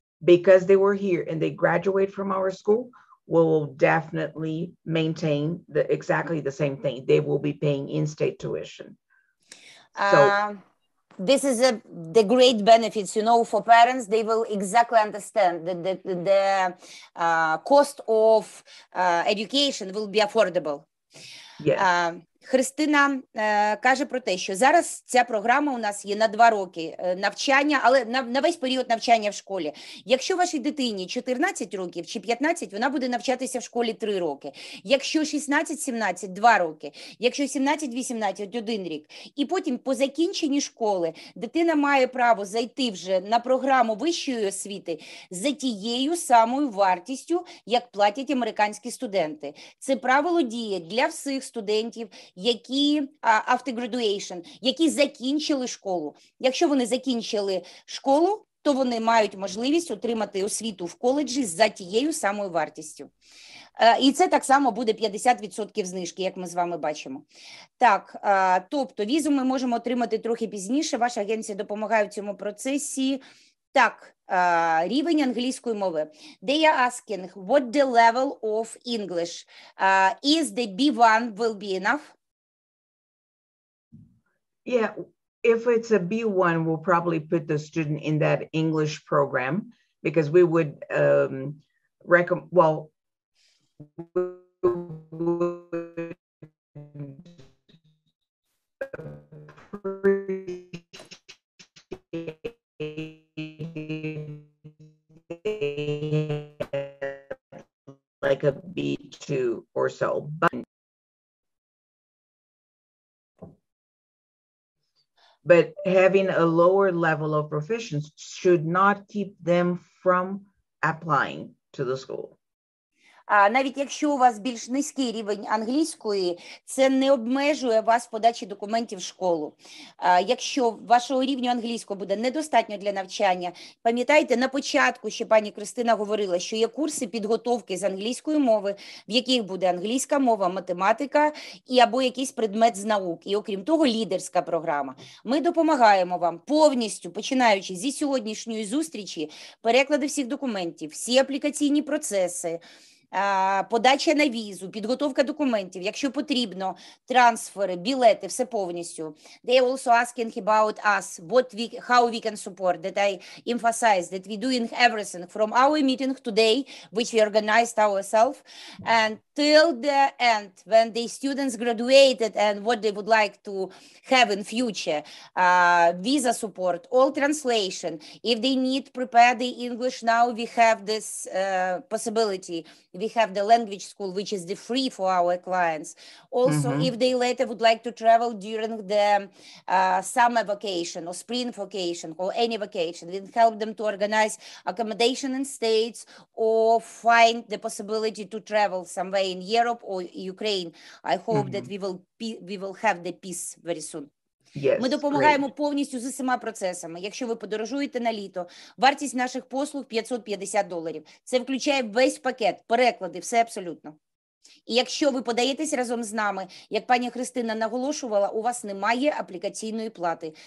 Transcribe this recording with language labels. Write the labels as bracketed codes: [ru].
[en] Because they were here and they graduate from our school, will definitely maintain exactly the same thing. They will be paying in-state tuition. This is the great benefits, you know, for parents. They will exactly understand that the cost of education will be affordable. Yes. [uk] Христина каже про те, що зараз ця програма у нас є на 2 роки навчання, але на весь період навчання в школі. Якщо вашій дитині 14 років чи 15, вона буде навчатися в школі 3 роки. Якщо 16-17 – 2 роки. Якщо 17-18 – 1 рік. І потім по закінченні школи дитина має право зайти вже на програму вищої освіти за тією самою вартістю, як платять американські студенти. Це правило діє для всіх студентів, які [en] after graduation, [uk] які закінчили школу. Якщо вони закінчили школу, то вони мають можливість отримати освіту в коледжі за тією самою вартістю. І це так само буде 50% знижки, як ми з вами бачимо. Так, тобто візу ми можемо отримати трохи пізніше, ваша агенція допомагає в цьому процесі. Так, рівень англійської мови. [en] They are asking, what the level of English? Is the B1 will be enough? Yeah, if it's a B1, we'll probably put the student in that English program because we would recommend, well, like a B2 or so, but having a lower level of proficiency should not keep them from applying to the school. [uk] Навіть якщо у вас більш низький рівень англійської, це не обмежує вас в подачі документів в школу. Якщо вашого рівню англійського буде недостатньо для навчання, пам'ятайте, на початку ще пані Кристина говорила, що є курси підготовки з англійської мови, в яких буде англійська мова, математика і або якийсь предмет з наук. І окрім того, лідерська програма. Ми допомагаємо вам повністю, починаючи зі сьогоднішньої зустрічі, переклади всіх документів, всі аплікаційні процеси, подача на візу, підготовка документів, якщо потрібно, трансфери, білети, все повністю. [en] They are also asking about us, how we can support, that I emphasize that we're doing everything from our meeting today, which we organized ourselves, and till the end, when the students graduated and what they would like to have in future, visa support, all translation. If they need prepare the English now, we have this possibility. We have the language school, which is the free for our clients. Also, if they later would like to travel during the summer vacation or spring vacation or any vacation, we help them to organize accommodation in States or find the possibility to travel somewhere in Europe or Ukraine. I hope that we will have the peace very soon. Yes, [uk] ми допомагаємо повністю з усіма процесами. Якщо ви подорожуєте на літо, вартість наших послуг $550. Це включає весь пакет, переклади, все абсолютно. І якщо ви подаєтесь разом з нами, як пані Христина наголошувала, у вас немає аплікаційної плати.